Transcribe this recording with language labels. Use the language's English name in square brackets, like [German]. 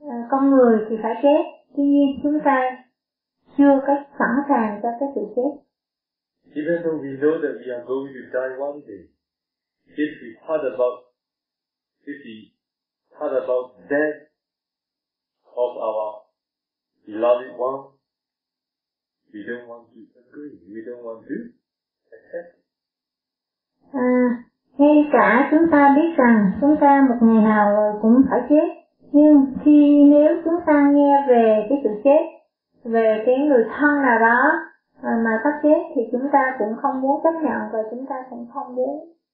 [Vietnamese] Con người thì phải chết, tuy nhiên chúng ta chưa có sẵn sàng cho cái sự chết. [English] Even though we know that we are going to die one day, if we thought about 50 thought about death of our beloved one, we don't want to agree, we don't want to accept. [Vietnamese] Ngay cả chúng ta biết rằng chúng ta một ngày nào rồi cũng phải chết, nhưng khi nếu chúng ta nghe về cái sự chết, về cái người thân nào đó mà sắp chết thì chúng ta cũng không muốn chấp nhận và chúng ta cũng không muốn.